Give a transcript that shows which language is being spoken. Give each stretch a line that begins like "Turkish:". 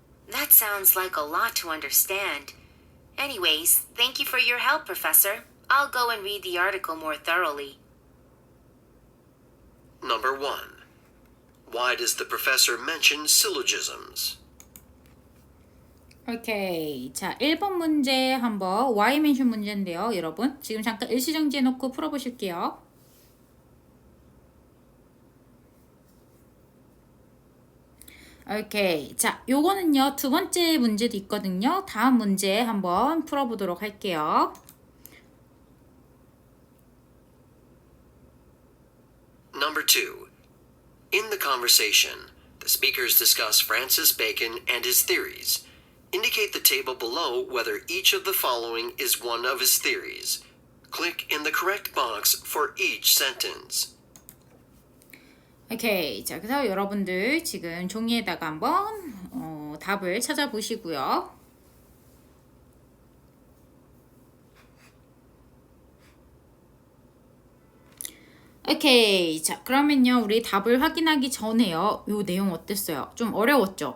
English: That sounds like a lot to understand. Anyways, thank you for your help, Professor. I'll go and read the article more thoroughly. Number 1. Why does the professor mention syllogisms?
Korean: 오케이. 자, 1번 문제 한번 why mention 문제인데요, 여러분. 지금 잠깐 일시정지해 놓고 풀어보실게요. 오케이. 자, 요거는요, 두 번째 문제도 있거든요. 다음 문제 한번 풀어보도록 할게요.
English: Number 2. In the conversation, the speakers discuss Francis Bacon and his theories. Indicate the table below whether each of the following is one of his theories. Click in the correct box for each sentence.
Korean: 오케이. 자, 그래서 여러분들 지금 종이에다가 한번 답을 찾아보시고요. 오케이. 자, 그러면요, 우리 답을 확인하기 전에요, 요 내용 어땠어요? 좀 어려웠죠?